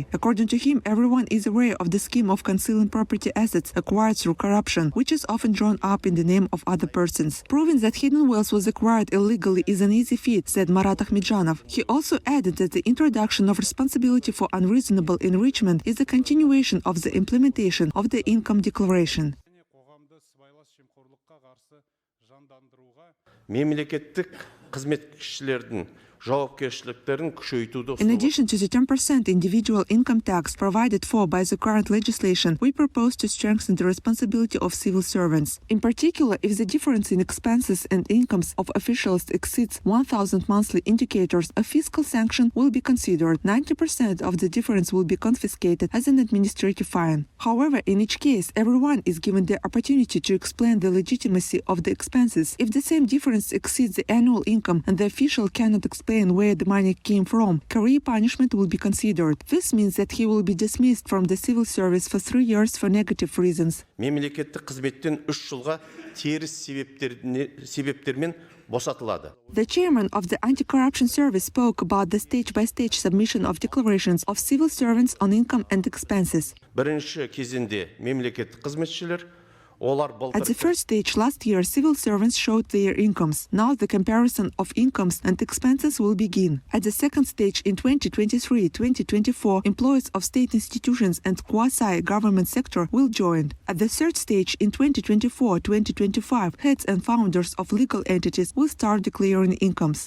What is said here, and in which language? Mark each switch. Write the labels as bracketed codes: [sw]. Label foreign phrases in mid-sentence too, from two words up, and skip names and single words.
[en] According to him, everyone is aware of the scheme of concealing property assets acquired through corruption, which is often drawn up in the name of other persons. Proving that hidden wealth was acquired illegally is an easy feat, said Akhmet Baitursynov. He also added that the introduction of responsibility for unreasonable enrichment is a continuation of the implementation of the income declaration. [kk] Мемлекеттік қызметшілердің жауапкершіліктерін күшейтуді [en] In addition to the 10% individual income tax provided for by the current legislation, we propose to strengthen the responsibility of civil servants. In particular, if the difference in expenses and incomes of officials exceeds 1,000 monthly indicators, a fiscal sanction will be considered. 90% of the difference will be confiscated as an administrative fine. However, in each case, everyone is given the opportunity to explain the legitimacy of the expenses. If the same difference exceeds the annual income and the official cannot explain where the money came from, career punishment will be considered. This means that he will be dismissed from the civil service for 3 years for negative reasons. [kk] Мемлекеттік қызметтен 3 жылға теріс себептермен босатылады. [en] The chairman of the anti-corruption service spoke about the stage-by-stage submission of declarations of civil servants on income and expenses. [kk] Бірінші кезеңде мемлекеттік қызметшілер [en] At the first stage last year, civil servants showed their incomes. Now the comparison of incomes and expenses will begin. At the second stage in 2023-2024, employees of state institutions and quasi-government sector will join. At the third stage in 2024-2025, heads and founders of legal entities will start declaring incomes.